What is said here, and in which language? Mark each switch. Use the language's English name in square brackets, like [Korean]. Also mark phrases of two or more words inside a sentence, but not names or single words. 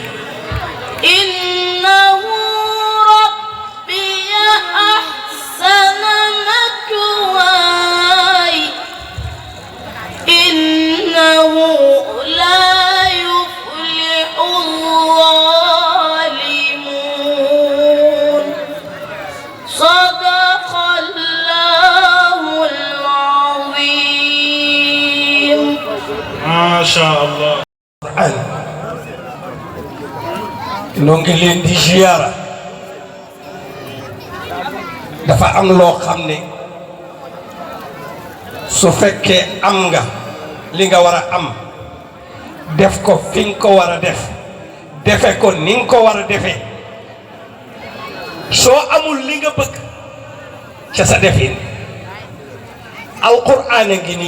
[Arabic] إنه ربي أحسن مثواي إنه لا يفلح الظالمون صدق الله العظيم. ما شاء الله. [Wolof] noo ngi leen di ziyaara dafa am loo xam ne su fekkee am nga li nga war a am def ko fi nga ko war a def defe ko ni nga ko war a defee soo amul li nga bëgg ca sa defin alquraan a ngi